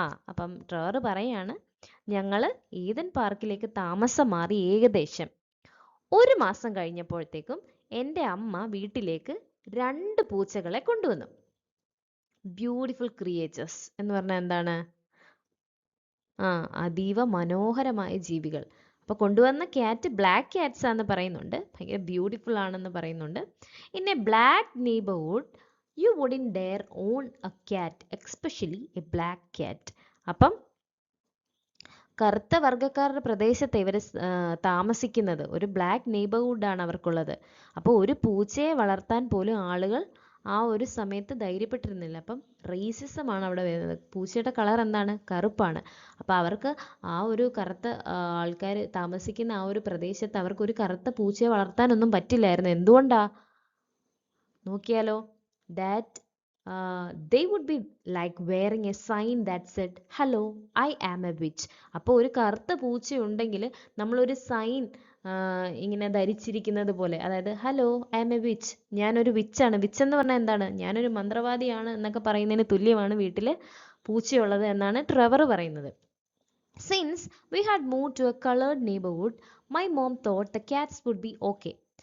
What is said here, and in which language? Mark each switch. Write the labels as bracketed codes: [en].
[ml] അപ്പം ട്രെവർ പറയാണ്, ഞങ്ങൾ ഈദൻ പാർക്കിലേക്ക് താമസം മാറി ഏകദേശം 1 മാസം കഴിഞ്ഞപ്പോഴത്തേക്കും എൻ്റെ അമ്മ വീട്ടിലേക്ക് 2 പൂച്ചകളെ കൊണ്ടുവന്നു. ബ്യൂട്ടിഫുൾ ക്രിയേച്ചേഴ്സ് എന്ന് പറഞ്ഞാൽ എന്താണ്? അതീവ മനോഹരമായ ജീവികൾ. അപ്പോൾ കൊണ്ടുവന്ന ക്യാറ്റ് ബ്ലാക്ക് ക്യാറ്റ്സ് ആണെന്ന് പറയുന്നുണ്ട്, ഭയങ്കര ബ്യൂട്ടിഫുൾ ആണെന്ന് പറയുന്നുണ്ട്. [en] In a black neighbourhood you wouldn't dare own a cat, especially a black cat. അപ്പം [ml] കറുത്ത വർഗ്ഗക്കാരുടെ പ്രദേശത്ത് ഇവർ താമസിക്കുന്നത്. ഒരു ബ്ലാക്ക് നെയ്ബർഹുഡാണ് അവർക്കുള്ളത്. അപ്പോൾ ഒരു പൂച്ചയെ വളർത്താൻ പോലും ആളുകൾ ആ ഒരു സമയത്ത് ധൈര്യപ്പെട്ടിരുന്നില്ല. അപ്പം റേസിസമാണ് അവിടെ വരുന്നത്. പൂച്ചയുടെ കളർ എന്താണ്? കറുപ്പാണ്. അപ്പോൾ അവർക്ക് ആ ഒരു കറുത്ത ആൾക്കാർ താമസിക്കുന്ന ആ ഒരു പ്രദേശത്ത് അവർക്ക് ഒരു കറുത്ത പൂച്ചയെ വളർത്താനൊന്നും പറ്റില്ലായിരുന്നു. എന്തുകൊണ്ടാ? നോക്കിയാലോ. [en] That they would be like wearing a sign that said hello I am a witch. [ml] അപ്പോൾ ഒരു കറുത്ത പൂച്ച ഉണ്ടെങ്കിൽ നമ്മളൊരു സൈൻ ഇങ്ങനെ ധരിച്ചിരിക്കുന്നത് പോലെ, അതായത് [en] hello I am a witch, [ml] ഞാനൊരു വിച്ചാണ്. വിച്ച് എന്ന് പറഞ്ഞാൽ എന്താണ്? ഞാനൊരു മന്ത്രവാദിയാണ് എന്നൊക്കെ പറയുന്നതിന് തുല്യമാണ് വീട്ടിൽ പൂച്ചയുള്ളത് എന്നാണ് ട്രെവർ പറയുന്നത്. [en] Since we had moved to a colored neighborhood, my mom thought the cats would be okay.